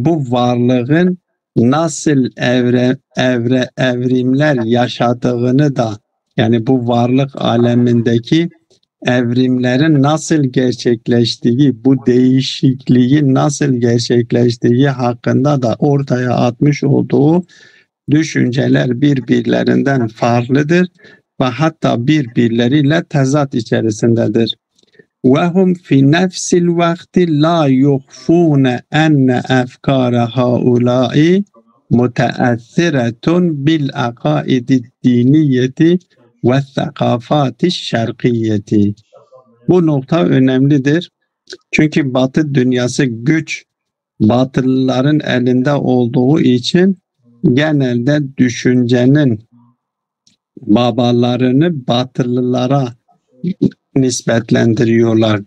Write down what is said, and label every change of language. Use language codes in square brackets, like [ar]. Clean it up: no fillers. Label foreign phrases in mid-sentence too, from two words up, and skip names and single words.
[tr] bu varlığın nasıl evrimler yaşadığını da, yani bu varlık alemindeki evrimlerin nasıl gerçekleştiği, bu değişikliğin nasıl gerçekleştiği hakkında da ortaya atmış olduğu düşünceler birbirlerinden farklıdır ve hatta birbirleriyle tezat içerisindedir. [ar] وَهُمْ فِي نَفْسِ الْوَقْتِ لَا يُخْفُونَ أَنَّ أَفْكَارَ هَؤُلَاءِ مُتَأَثِّرَةٌ بِالْعَقَائِدِ الدِّينِيَّةِ وَالثَّقَافَاتِ الشَّرْقِيَّةِ. [tr] Bu nokta önemlidir. Çünkü Batı dünyası güç Batılıların elinde olduğu için genelde düşüncenin babalarını Batılılara nispetlendiriyorlar.